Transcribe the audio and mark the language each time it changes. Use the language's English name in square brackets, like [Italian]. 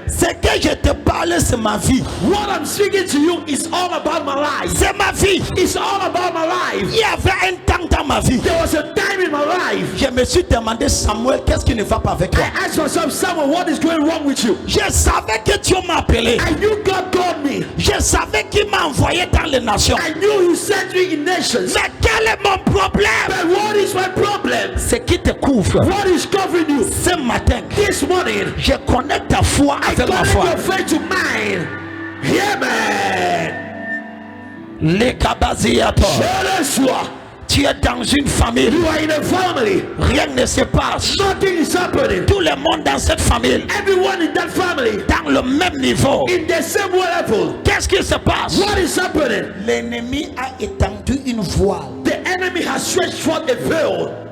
[French] Ce que je te parle, c'est ma vie. [English] What I'm speaking to you is all about my life. [French] C'est ma vie. [English] It's all about my life. [French] Il y avait un temps dans ma vie. [English] There was a time in my life. [French] Je me suis demandé, Samuel, qu'est-ce qui ne va pas avec toi? [English] I asked myself, Samuel, what is going wrong with you? [French] Je savais que Dieu m'a appelé. [English] I knew God called me. [French] Je savais qu'il m'a envoyé dans les nations. [English] I knew He sent me in nations. [French] Mais quel est mon problème? [English] But what is my problem? [French] Ce qui te couvre. [English] What is covering you? [French] Ce matin, [English] this morning, [French] je connais ta foi avec ma foi. [English] Your faith to mine. Yeah, man. [French] Les kabaziato. Tu es dans une famille. [English] You are in a family. [French] Rien ne se passe. [English] Nothing is happening. [French] Tout le monde dans cette famille. [English] Everyone in that family. [French] Dans le même niveau. [English] In the same level. [French] Qu'est-ce qui se passe? [English] What is happening? [French] L'ennemi a étendu une voile. [English] The enemy has stretched forth a veil.